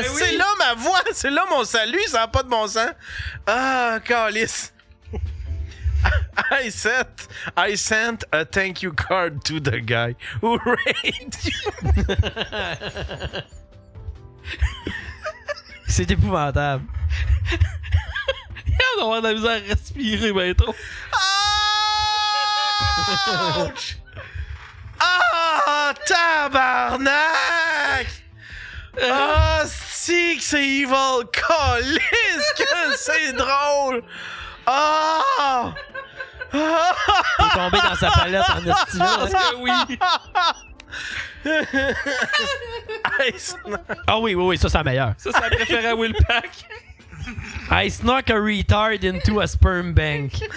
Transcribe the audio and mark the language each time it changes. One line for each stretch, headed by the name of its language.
French: C'est là ma voix, c'est là mon salut, ça n'a pas de bon sens. Ah, calice.
English: I sent a thank you card to the guy who raped you.
French: C'est épouvantable. Il va avoir de la misère à respirer, ben trop. Ouch! Ah, tabarnak! Ah, si que c'est evil! Calisse que c'est drôle! Ah! T'es tombé dans sa palette en esti là. Parce que oui. Ah oui, ça c'est la meilleure. Ça, c'est la préférée à Will Pack.
English: I snuck a retard into a sperm bank.